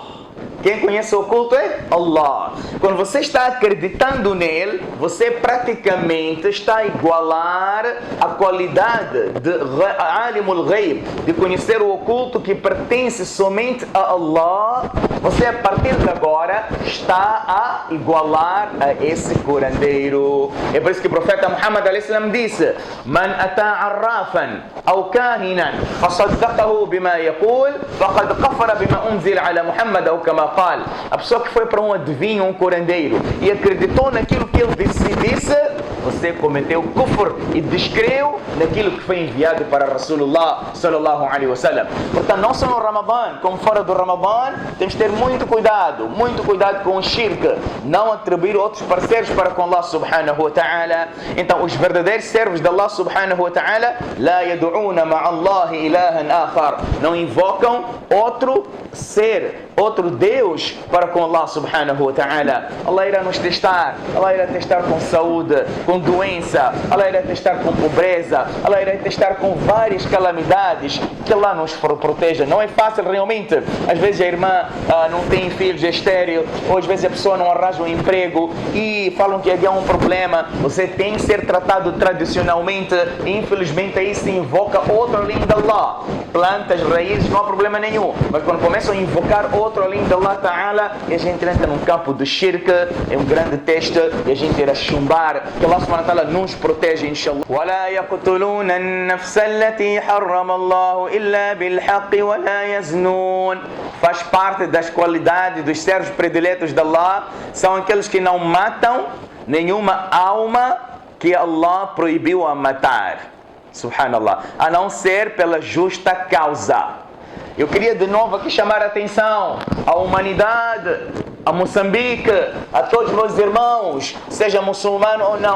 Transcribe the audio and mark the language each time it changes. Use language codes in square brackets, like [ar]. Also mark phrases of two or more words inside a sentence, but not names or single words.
[pt] Quem conhece o oculto é Allah. Quando você está acreditando nele, você praticamente está a igualar a qualidade de Alimul Ghaib, de conhecer o oculto que pertence somente a Allah. Você, a partir de agora, está a igualar a esse curandeiro. É por isso que o profeta Muhammad a.s. disse: [ar] من أتى عرافا أو كاهنا فصدقه بما يقول فقد كفر بما أنزل على محمد أو كما قال. [pt] A pessoa que foi para um adivinho, um curandeiro, e acreditou naquilo que ele disse, você cometeu kufr e descreu naquilo que foi enviado para Rasulullah [ar] صلى الله عليه وسلم. [pt] Portanto, não só no Ramadã, como fora do Ramadã, temos que ter muito cuidado com o shirk, não atribuir outros parceiros para com Allah [ar] سبحانه وتعالى. [pt] Então, os verdadeiros servos de Allah [ar] سبحانه وتعالى, لا يدعون مع الله إلها آخر, [pt] não invocam outro ser, outro Deus para com Allah [ar] سبحانه وتعالى. [pt] Allah irá nos testar, Allah irá testar com saúde, com doença, Allah irá testar com pobreza, Allah irá testar com várias calamidades. Que Allah nos proteja. Não é fácil realmente. Às vezes a irmã não tem filhos, é estéril, ou às vezes a pessoa não arranja um emprego e falam que havia um problema. Você tem que ser tratado tradicionalmente e infelizmente aí se invoca outro além de Allah. Plantas, raízes, não há problema nenhum. Mas quando começam a invocar outro além de [ar] الله تعالى, [pt] e a gente entra num campo do shirk, é um grande teste e a gente irá chumbar. Que [ar] الله سبحانه وتعالى [pt] nos protege, inshallah. [ar] وَلَا يَقْتُلُونَ النَّفْسَ الَّتِي حَرَّمَ اللَّهُ إِلَّا بِالْحَقِّ وَلَا يَزْنُونَ. [pt] Faz parte das qualidades dos servos prediletos de Allah, são aqueles que não matam nenhuma alma que Allah proibiu a matar. Subhanallah. A não ser pela justa causa. Eu queria de novo aqui chamar a atenção à humanidade, a Moçambique, a todos os meus irmãos, seja muçulmano ou não.